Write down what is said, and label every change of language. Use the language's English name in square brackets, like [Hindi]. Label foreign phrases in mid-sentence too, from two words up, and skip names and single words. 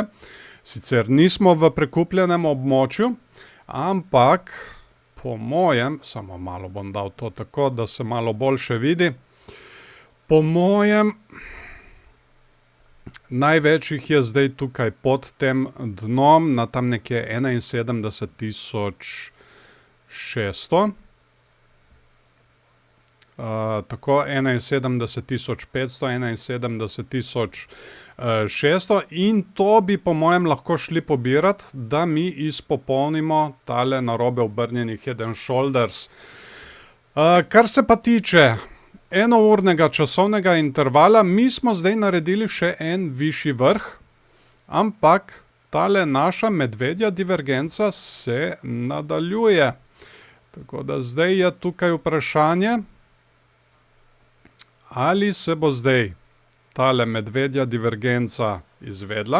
[Slovenian] Sicer nismo v prekupljenem območju, ampak po mojem, samo malo bom dal to tako, da se malo boljše vidi, po mojem, največ jih je zdaj tukaj pod tem dnom, na tam nekje 71.600. Tako 71.500, 71.600 in to bi po mojem lahko šli pobirati, da mi izpopolnimo tale narobe obrnjeni [English] head and shoulders. [Slovenian] Kar se pa tiče enournega časovnega intervala, mi smo zdaj naredili še en višji vrh, ampak tale naša medvedja divergenca se nadaljuje. Tako da zdaj je tukaj vprašanje, ali se bo zdaj tale medvedja divergenca izvedla.